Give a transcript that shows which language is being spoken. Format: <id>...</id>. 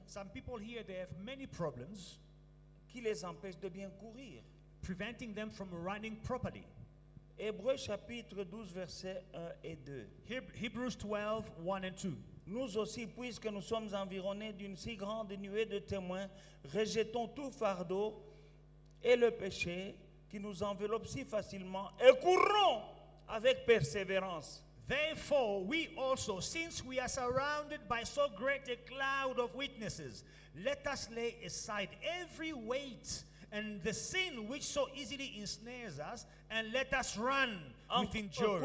<en>Some people here, they have many problems</en> <fr>qui les empêchent de bien courir.</fr> <en>preventing them from running properly.</en> <fr>Hébreux chapitre 12, versets 1 et 2.</fr> <en>Hebrews 12, 1 and 2.</en> <fr>Nous aussi, puisque nous sommes environnés d'une si grande nuée de témoins, rejetons tout fardeau et le péché qui nous enveloppe si facilement et courons avec persévérance.</fr> <en>Therefore, we also, since we are surrounded by so great a cloud of witnesses, let us lay aside every weight and the sin which so easily ensnares us, and let us run with endurance.</en>